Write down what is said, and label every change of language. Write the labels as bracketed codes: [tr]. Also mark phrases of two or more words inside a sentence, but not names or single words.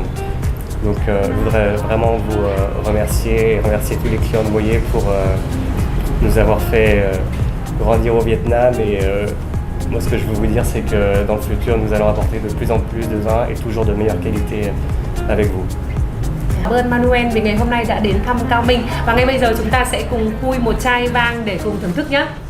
[fr] Donc je voudrais vraiment vous remercier et remercier tous les clients de Moyer pour nous avoir fait grandir au Vietnam et moi ce que je veux vous dire c'est que dans le futur nous allons apporter de plus en plus de vins et toujours de meilleure qualité avec vous. [vi] Cảm ơn Manuel vì ngày hôm nay đã đến thăm Khao Minh và ngay bây giờ chúng ta sẽ cùng khui một chai vang để cùng thưởng thức nhé.